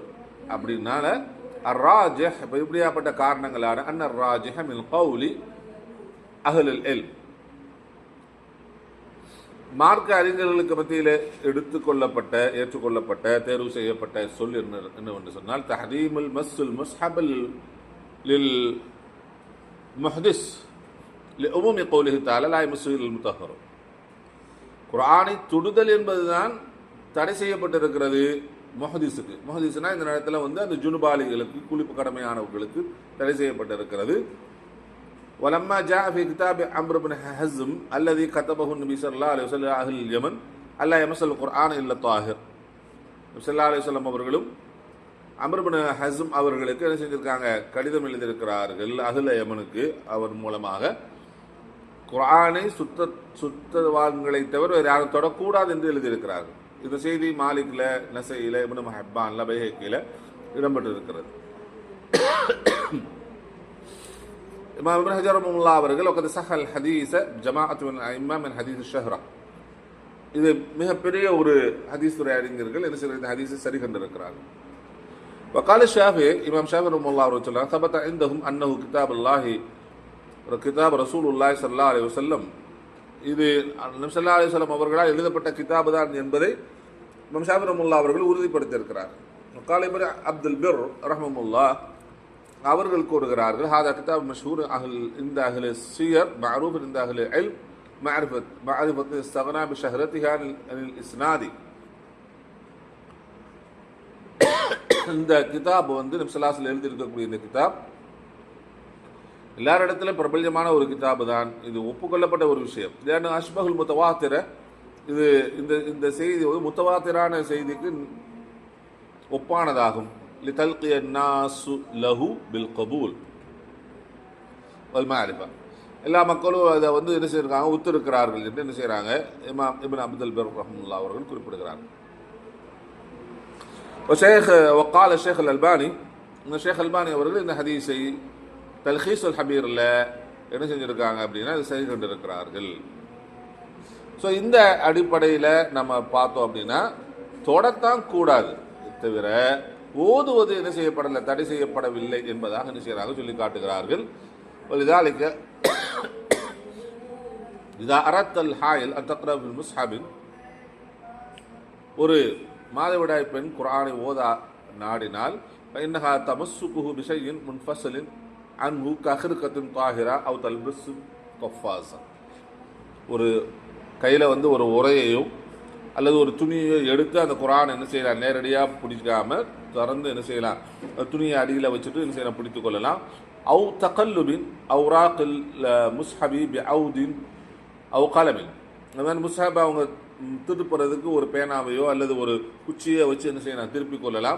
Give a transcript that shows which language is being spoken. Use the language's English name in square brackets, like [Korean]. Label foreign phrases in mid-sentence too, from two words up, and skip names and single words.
[Tamil] அப்படின்னால அர்ராஜிஹ், இப்படியாப்பட்ட காரணங்களான [Arabic] أن من قول أهل العلم, [Tamil] மார்க்க அறிஞர்களுக்கு மத்தியில் எடுத்துக்கொள்ளப்பட்ட ஏற்றுக்கொள்ளப்பட்ட தேர்வு செய்யப்பட்ட சொல் என்னவென்று சொன்னால் [Arabic] تحريم مس المصحف للمحدث لعموم قوله تعالى لا يمس المطهر. [Tamil] குர்ஆனை தொடுதல் என்பதுதான் தடை செய்யப்பட்டிருக்கிறது முஹ்திஸுக்கு. முஹ்திஸ்னா இந்த நேரத்தில் அந்த ஜுனுபாலிகளுக்கு, குளிப்பு கடமையானவர்களுக்கு தடை செய்யப்பட்டிருக்கிறது. [Arabic] ولما جاء في كتاب عمرو بن حزم الذي كتبه النبي صلى الله عليه وسلم أهل اليمن ألا يمس القرآن إلا الطاهر, صلى الله عليه وسلم [Tamil] அவர்களும் அம்ர் இப்னு ஹஸ்ம் அவர்களுக்கு என்ன செஞ்சிருக்காங்க, கடிதம் எழுதியிருக்கிறார்கள் [Arabic] أهل اليمن. [Tamil] அவர் மூலமாக குர்ஆனை சுத்தவான்களை தவிர வேறு யாரும் தொடக்கூடாது என்று எழுதியிருக்கிறார்கள். இந்த செய்தி மாலிக்ல, நஸஈல, இப்னு ஹிப்பான்ல, பைஹக்கில இடம்பெற்றிருக்கிறது. இமாம் இப்னு ஹஜர் ரஹ்மத்துல்லாஹி அவர்கள் [Arabic] وقد صحح الحديث جماعة من الأئمة من الحديث شهرة, [Tamil] இது மிகப்பெரிய ஒரு ஹதீஸ் துறை அறிஞர்கள் என்ன செய்ய இந்த ஹதீஸை சரி கண்டிருக்கிறார்கள். [Arabic] وقال الشافعي [Tamil] இமாம் ஷாஃபி ரஹ்மத்துல்லாஹி அவர்கள் சொல்றாங்க [Arabic] ثبت عندهم انه كتاب الله كتاب رسول الله صلى الله عليه وسلم, [Tamil] இது நபி [Arabic] صلى الله عليه وسلم [Tamil] அவர்களால் எழுதப்பட்ட கிதாப் தான் என்பதை இமாம் ஷாஃபி ரஹ்மத்துல்லாஹி அவர்கள் உறுதிப்படுத்தியிருக்கிறார். [Arabic] وقال ابن عبد البر رحمه الله [Tamil] அவர்கள் கூறுகிறார்கள் [Arabic] هذا كتاب مشهور عند اهل السير معروف عند اهل العلم معرفة استغنى بشهرتها عن الاسناد. [Tamil] இந்த கிதாப் வந்து நபி [Arabic] صلى الله عليه وسلم [Tamil] எழுதி இருக்கக்கூடிய இந்த கிதாப் எல்லாரிடத்திலும் பிரபல்யமான ஒரு கிதாபு தான். இது ஒப்புக்கொள்ளப்பட்ட ஒரு விஷயம். ஏன்னா [Arabic] أشبه المتواتر, [Tamil] இது இந்த செய்தி வந்து முத்தவாத்திரான செய்திக்கு ஒப்பானதாகும். [Arabic] لتلقي الناس له بالقبول والمعرفة, [Tamil] எல்லா மக்களும் அதை வந்து என்ன செய்யறாங்க, ஒத்திருக்கிறார்கள் என்று என்ன செய்யறாங்க இமாம் இப்னு அப்துல் பர் ரஹ்மத்துல்லாஹி அவர்கள் குறிப்பிடுகிறார்கள். [Arabic] وقال الشيخ الألباني [Tamil] ஷேக் அல்பானி அவர்கள் இந்த ஹதீஸை தல்ஹீஸுல் ஹபீரில் என்ன செஞ்சுருக்காங்க அப்படின்னா அது சரி கொண்டிருக்கிறார்கள். ஸோ இந்த அடிப்படையில் நம்ம பார்த்தோம் அப்படின்னா தொடத்தான் கூடாது, தவிர ஓதுவது என்ன செய்யப்படலை, தடை செய்யப்படவில்லை என்பதாக என்ன செய்யறாங்க சொல்லி காட்டுகிறார்கள். [Arabic] ولذلك إذا أردت الحائل أن تقرأ بالمصحف, [Tamil] ஒரு மாதவிடாய் பெண் குர்ஆனை ஓதா நாடினால் [Arabic] فإنها تمسكه بشيء منفصل عنه كخرقة طاهرة أو تلبس قفازا, [Tamil] ஒரு கையில் வந்து ஒரு உரையையோ அல்லது ஒரு துணியையோ எடுத்து அந்த குர்ஆன் என்ன செய்யலாம், நேரடியாக பிடிக்காம திறந்து என்ன செய்யலாம், துணியை அடியில் வச்சுட்டு என்ன செய்யலாம், பிடித்து கொள்ளலாம். [Arabic] أو تقلب أوراق المصحف بعود أو قلم, [Tamil] அந்த மாதிரி முஸ்ஹப் அவங்க திருப்புறதுக்கு ஒரு பேனாவையோ அல்லது ஒரு குச்சியை வச்சு என்ன செய்யலாம், திருப்பிக் கொள்ளலாம்.